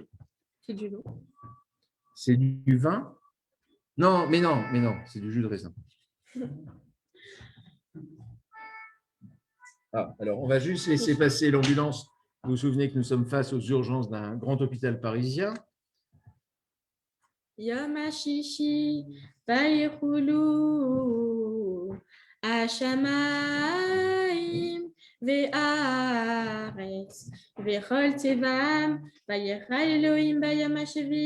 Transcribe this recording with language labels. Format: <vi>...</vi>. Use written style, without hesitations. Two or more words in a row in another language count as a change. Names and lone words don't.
<fr>C'est du lot. C'est du vin? Non, c'est du jus de raisin. Ah, alors, on va juste laisser passer l'ambulance. Vous vous souvenez que nous sommes face aux urgences d'un grand hôpital parisien.</fr> <he>יום השישי, ויכלו, השמים, והארץ, וכל צבאם, וירא אלהים ביום השביעי,</he>